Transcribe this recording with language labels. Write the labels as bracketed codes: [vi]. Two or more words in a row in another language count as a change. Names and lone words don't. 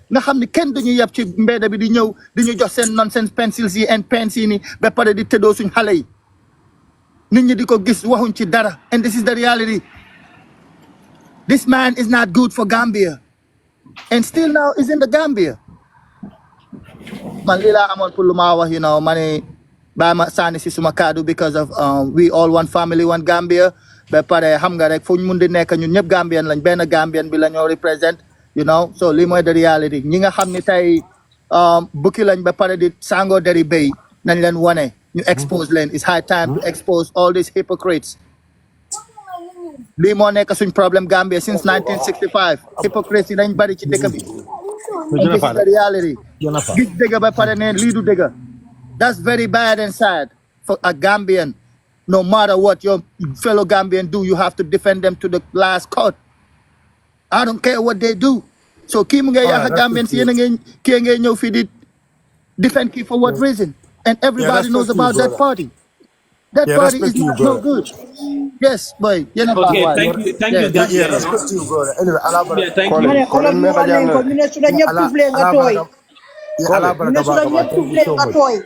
[wo] nga xam ni kenn duñu yab ci mbedd bi di ñëw di ñu jox seen [en] nonsense pencils [wo] yi [en] and pens [wo] yi ni ba pare di tëddoo suñ xale yi nit ñi di ko gis waxuñ ci dara [en] and this is the reality. This man is not good for Gambia and still now is in the Gambia. [wo] Man lii laa amoon pour lu ma wax ma ne bàyyi ma sànni si suma kaddu [en] because of we all one family one Gambia [wo] ba pare xam nga rek fu ñu mun di nekk ñun ñëpp Gambian lañ benn Gambian bi la ñoo represent so lii mooy [en] the reality [wo] ñi nga xam ne tey bukki lañ ba pare di sango deri béy nañ leen wane ñu expose leen. [en] It's high time to expose all these hypocrites. [wo] lii moo nekk suñ problème Gambia since 1965 hypocrites yi dañ bari ci dëkk bi. [en] And this is the reality. [wo] Gis dëgg ba pare ne lii du dëgg. [en] That's very bad and sad for a Gambian. No matter what your fellow Gambian do, you have to defend them to the last cut. I don't care what they do. [wo] So kii mu ngay yàq Gambian si yéen a ngeen kii ngay ñëw fii di defend kii [en] for what reason? And everybody knows about that party. That party is not no good. Yes, boy. Okay, thank you. Yeah, respect to you, brother. Anyway, Yeah, thank you.